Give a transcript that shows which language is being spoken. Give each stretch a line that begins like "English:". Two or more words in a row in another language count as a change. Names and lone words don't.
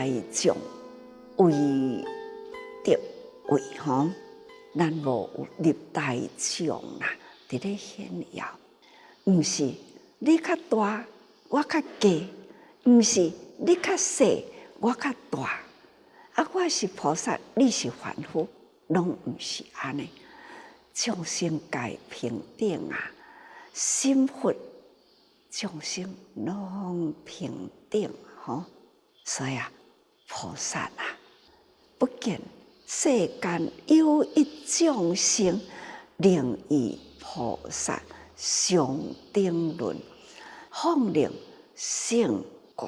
Min Nan Chinese: 众为得为吼，咱无有立大众啦，伫咧炫耀。毋是你较大，我较低；毋是你较细，我较大。我是菩萨，你是凡夫，拢毋是安尼。众生皆平等啊，心佛众生拢平等吼，所以菩萨不见世间有一众生，能与菩萨相等论，放令胜过。